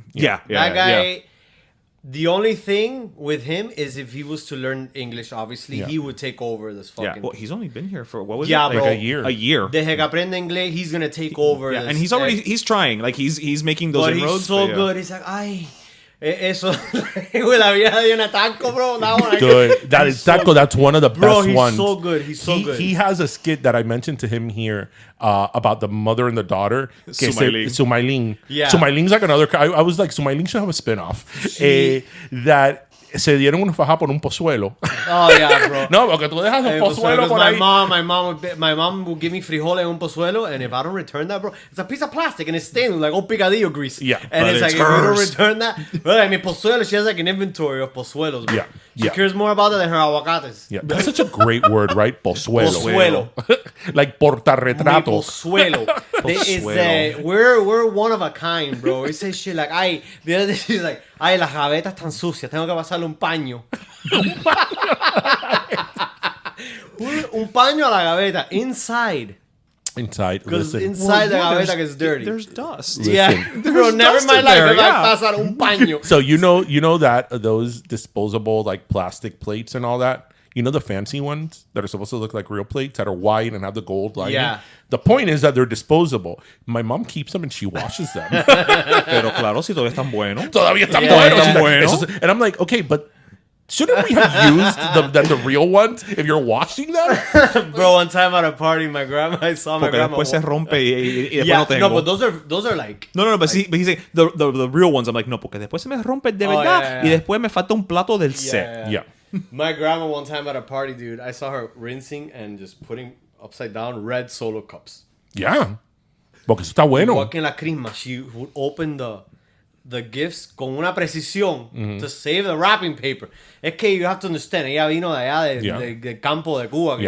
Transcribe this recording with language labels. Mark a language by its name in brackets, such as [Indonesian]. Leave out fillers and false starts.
[English] Yeah. That guy. The only thing with him is if he was to learn English, obviously, he would take over this fucking... Yeah, well, he's only been here for, what was it? Like bro, a year. A year. [Spanish] Desde que aprende inglés, [English] he's going to take over this. And he's trying. Like, he's making those inroads. He's so good. He's like, ay... [Spanish] Eso, la vieja de una taco, bro. [English] That one, dude, that is taco. That's one of the best ones. He's so good. He's so good. He has a skit that I mentioned to him here about the mother and the daughter. Sumailin. Yeah. Sumailing's like another. I was like, Sumailin should have a spinoff. That [Spanish] se dieron una faja por un pozuelo. [English] Oh yeah, bro. [Spanish] No, porque tú dejas el pozuelo por ahí. [English] My mom will give me [Spanish] frijoles en un pozuelo, [English] and if I don't return that, bro, it's a piece of plastic and it's stained like old picadillo grease. Yeah, and it's like, if you don't return that, bro, I mean, pozuelo, she has like an inventory of pozuelos, bro. Yeah. She cares more about that than her aguacates. Yeah, that's such a great word, right? Pozuelo. Like portarretrato. Pozuelo. We're one of a kind, bro. We say shit like, ay, the other day she's like, ay, [Spanish] las gavetas están sucias, tengo que pasarle un paño. Un paño a la gaveta, [English] inside. Because inside the gaveta gets dirty. There's dust. Bro, never in my life if I [Spanish] pasar un paño. [English] So you know that those disposable like plastic plates and all that, you know the fancy ones that are supposed to look like real plates that are white and have the gold lining? Yeah. The point is that they're disposable. My mom keeps them and she washes them. [Spanish] Pero claro, si todavía están buenos. Todavía están buenos. [English] And I'm like, okay, but shouldn't we have used the real ones if you're washing them? Bro, one time at a party, I saw my [Spanish] Porque [English] grandma. [Spanish] después se rompe y después [English] Yeah, [Spanish] no tengo. [English] no, but those are like. No, but he's saying the real ones. I'm like, no, [Spanish] porque después se me rompe de verdad y después me falta un plato del set. [English] Yeah. My grandma one time at a party, dude, I saw her rinsing and just putting upside down red Solo cups. Yeah. [Spanish] Porque eso está bueno. Igual que en la crisma, [English] she would open the gifts [Spanish] con una precisión [English] to save the wrapping paper. [Spanish] Es que [English] you have to understand, [Spanish] ella vino de allá del campo de Cuba.